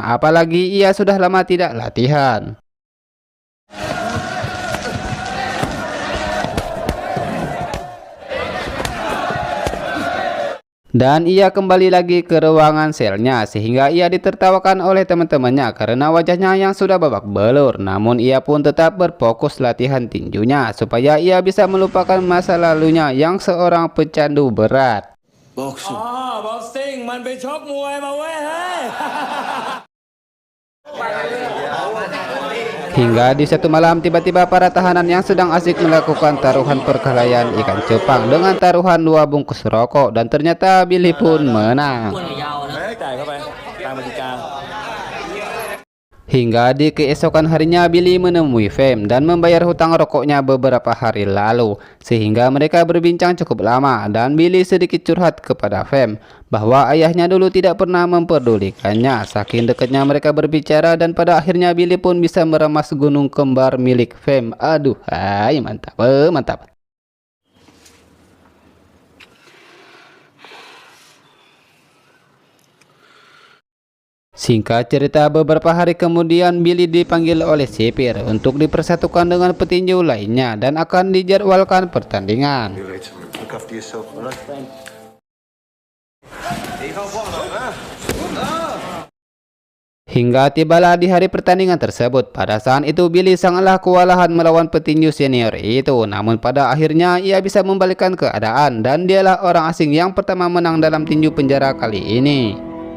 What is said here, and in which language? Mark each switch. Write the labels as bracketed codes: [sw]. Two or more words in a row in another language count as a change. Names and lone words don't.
[id] Apalagi ia sudah lama tidak latihan. Dan ia kembali lagi ke ruangan selnya sehingga ia ditertawakan oleh teman-temannya karena wajahnya yang sudah babak belur. Namun ia pun tetap berfokus latihan tinjunya supaya ia bisa melupakan masa lalunya yang seorang pecandu berat. Boxing. [th] บ็อกซิ่งมันไปชกมวยมาเว้ยเฮ้ย [id] Hingga di satu malam tiba-tiba para tahanan yang sedang asik melakukan taruhan perkelahian ikan cupang dengan taruhan 2 bungkus rokok dan ternyata Billy pun menang. [th] จ่ายเข้าไปตามกติกา [id] Hingga di keesokan harinya Billy menemui Fem dan membayar hutang rokoknya beberapa hari lalu. Sehingga mereka berbincang cukup lama dan Billy sedikit curhat kepada Fem bahwa ayahnya dulu tidak pernah memperdulikannya. Saking dekatnya mereka berbicara dan pada akhirnya Billy pun bisa meremas gunung kembar milik Fem. Aduh, hai, mantap. Singkat cerita, beberapa hari kemudian Billy dipanggil oleh sipir untuk dipersatukan dengan petinju lainnya dan akan dijadwalkan pertandingan. [en] Look after yourself, alright? [id] Hingga tibalah di hari pertandingan tersebut. Pada saat itu Billy sangatlah kewalahan melawan petinju senior itu. Namun pada akhirnya ia bisa membalikkan keadaan dan dialah orang asing yang pertama menang dalam tinju penjara kali ini.